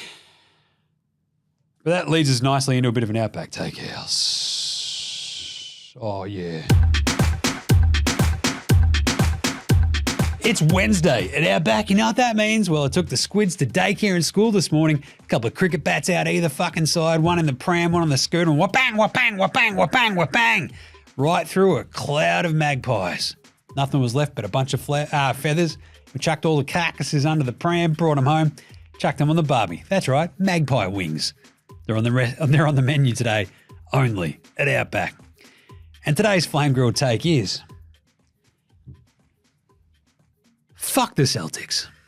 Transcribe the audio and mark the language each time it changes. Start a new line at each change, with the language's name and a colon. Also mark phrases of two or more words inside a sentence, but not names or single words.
English: But that leads us nicely into a bit of an Outback Takehouse. Oh, yeah. It's Wednesday at Outback. You know what that means? Well, I took the squids to daycare and school this morning. A couple of cricket bats out either fucking side, one in the pram, one on the scooter, and wha-bang, wha-bang, wha-bang, wha-bang, wha-bang. Right through a cloud of magpies. Nothing was left but a bunch of feathers. We chucked all the carcasses under the pram, brought them home, chucked them on the barbie. That's right, magpie wings. They're on the menu today, only at Outback. And today's flame grilled take is, fuck the Celtics.